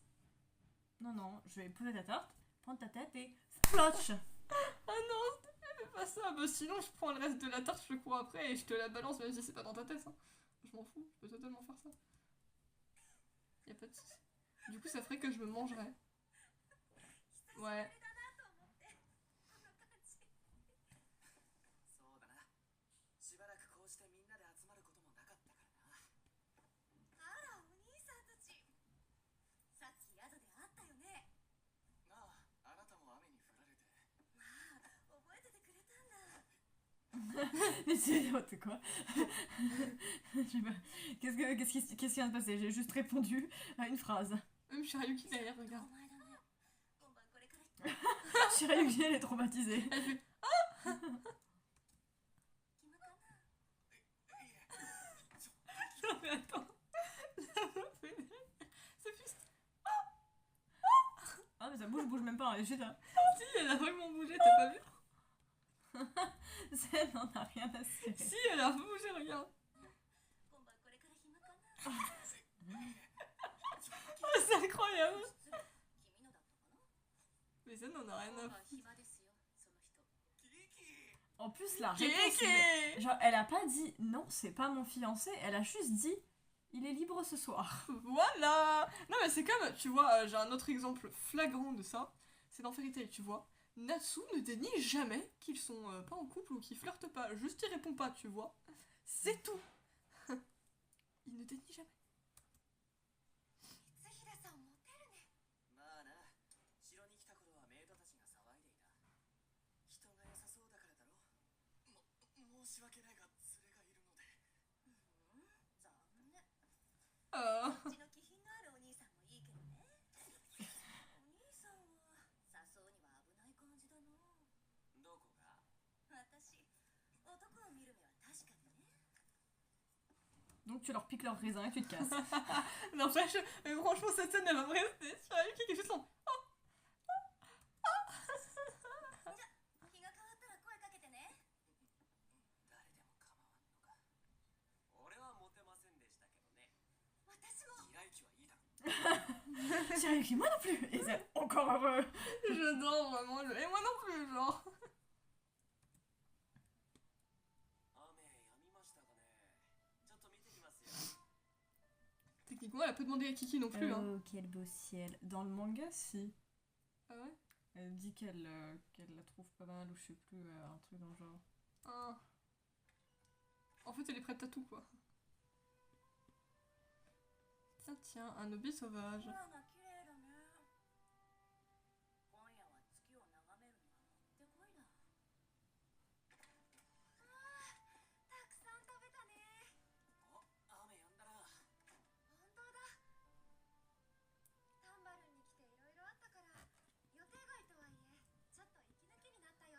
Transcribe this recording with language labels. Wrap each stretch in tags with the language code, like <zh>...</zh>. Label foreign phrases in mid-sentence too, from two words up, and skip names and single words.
<fr>Non, non, je vais poser ta tarte, prendre ta tête et splotch. Ah non, fais pas ça. Bah, sinon, je prends le reste de la tarte, je le cours après et je te la balance, même si c'est pas dans ta tête. Hein. Je m'en fous, je peux totalement faire ça. Y a pas de soucis. Du coup, ça ferait que je me mangerais. Ouais.</fr> <ja>そうだな。しばらくこうしてみんなで集まることもなかったからな。あら、お兄さんたち。さっき宿で会ったよね。なあ、あなたも雨に降られて。まあ、覚えててくれたんだ。</ja> <fr>Mais c'est quoi? Je sais pas. Qu'est-ce qui vient de passer? J'ai juste répondu à une phrase. Même Shirayuki derrière,</fr> <ja>お</ja> <fr>regarde.</fr> <ja>前だね。今晩これから決</ja> <fr>Shirayuki, elle est traumatisée. Elle fait</fr> <ja>まったな。</ja> <fr>non mais attends. Ça fait Ah, mais ça bouge même pas, elle est juste là. si, elle a vraiment bougé, t'as pas vu? Ça n'en a rien à cirer. Si, elle a bougé, regarde.</fr> <ja>今晩これから暇かな。</ja> <fr>Oh, c'est incroyable.</fr> <ja>君のだったかな。</ja> <fr>Mais ça n'en a rien</fr> <ja>今</ja> <fr>à</fr> <ja>晩</ja> <fr>foutre.</fr> <ja>暇ですよ、その人。</ja> <fr>Kiki! En plus, la réponse. Kéké. Genre, elle a pas dit non, c'est pas mon fiancé, elle a juste dit il est libre ce soir. Voilà. Non mais c'est comme, tu vois, j'ai un autre exemple flagrant de ça. C'est dans Fairy Tail, tu vois. Natsu ne dénie jamais qu'ils sont pas en couple ou qu'ils flirtent pas. Juste il répond pas, tu vois. C'est tout. Il ne dénie jamais.</fr> <ja>光秀さんモテるね。まあな、城に来た頃はメイドたちが騒いでいた。人が良さそうだからだろ。申し訳ないが連れがいるので。残念。</ja> <fr>Euh...</fr> <ja>うちの気品のあるお兄さんもいいけどね。お兄さんは誘うには危ない感じだな。どこが？私、男を見る目は確かにね。</ja> <fr>Donc tu leur piques leur raisin et tu te casses. N'empêche, franchement cette scène elle va me rester. Shirayuki qui est juste en...</fr> <ja>日が変わったら声かけてね。誰でも構わんのか。俺はモテませんでしたけどね。私も。平雪はいいだろ。</ja> <fr>Shirayuki, moi non plus. Et c'est encore heureux. J'adore vraiment le... Et moi non plus, genre.</fr> <ja>雨やみましたかね。ちょっと見てきますよ。</ja> <fr>Techniquement elle a pas demandé à Kiki non plus. Hein. Oh, quel beau ciel. Dans le manga, si. Ah ouais. Elle dit qu'elle la trouve pas mal ou je sais plus, un truc dans le genre. Ah. En fait elle est prête à tout quoi. Tiens tiens, un objet sauvage.</fr> <ja>空が綺麗だね。今夜は月を眺めるにはもってこいだ。たくさん食べたね。お、雨やんだな。本当だ。タンバルンに来ていろいろあったから、予定外とはいえ、ちょっと息抜きになったよ。</ja>